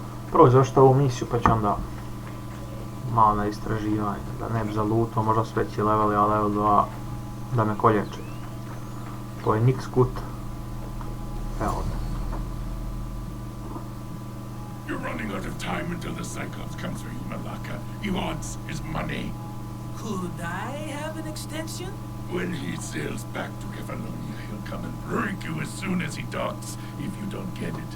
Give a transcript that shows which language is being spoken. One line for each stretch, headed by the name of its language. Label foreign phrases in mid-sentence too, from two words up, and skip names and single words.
Croatian: Prvo zašto ovu misiju, pa ću onda malo na istraživanje, da ne bi zalutao, možda su veći level, a level 2 da me kolječe. To je Nick Scoot. Evo ovdje.
English: You're running out of time until the Cyclops comes for you, Malaka. He wants his money. Could I have an extension? When he sails back to Kefalonia, he'll come and break you as soon as he docks, if you don't get it.